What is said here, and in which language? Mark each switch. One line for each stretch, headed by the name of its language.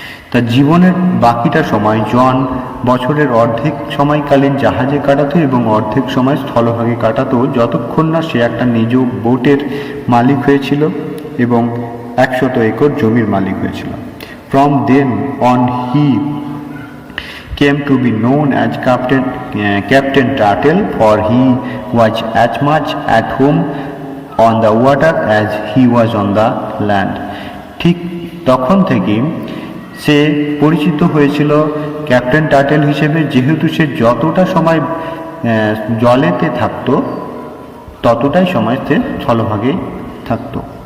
Bangla: তার জীবনের বাকিটা সময় জন বছরের অর্ধেক সময়কালীন জাহাজে কাটাতো এবং অর্ধেক সময় স্থলভাগে কাটাতো, যতক্ষণ না সে একটা নিজ বোটের মালিক হয়েছিল এবং 100 একর জমির মালিক হয়েছিল।
English: From then on he came to be known as Captain Turtle, for he was as much at home on the water as he was on the land.
Bangla: ঠিক তখন থেকে সে পরিচিত হয়েছিল ক্যাপ্টেন টার্টেল হিসেবে, যেহেতু সে যতটা সময় জলেতে থাকতো ততটাই সময় সে স্থলভাগে থাকতো।